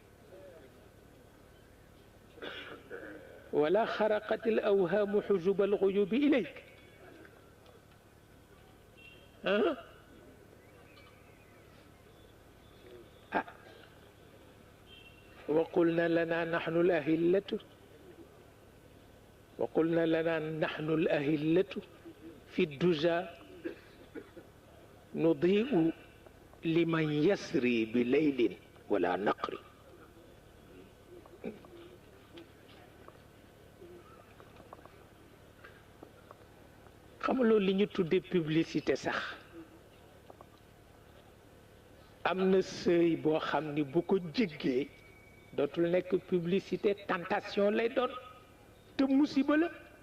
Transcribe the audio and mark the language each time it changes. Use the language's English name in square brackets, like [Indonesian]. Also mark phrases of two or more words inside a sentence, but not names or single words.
[Arabic] ولا خرقت الأوهام حجب الغيوب إليك وقلنا لنا نحن الأهلة وقلنا لنا نحن الأهلة في الدجى نضيء لمن يسري بليل ولا نقر [Wolof] xamuloo li ñu tudde publicité sax am na sëy boo xam ni bu ko jéggee dootul nekk publicité tentation lay doon te musiba la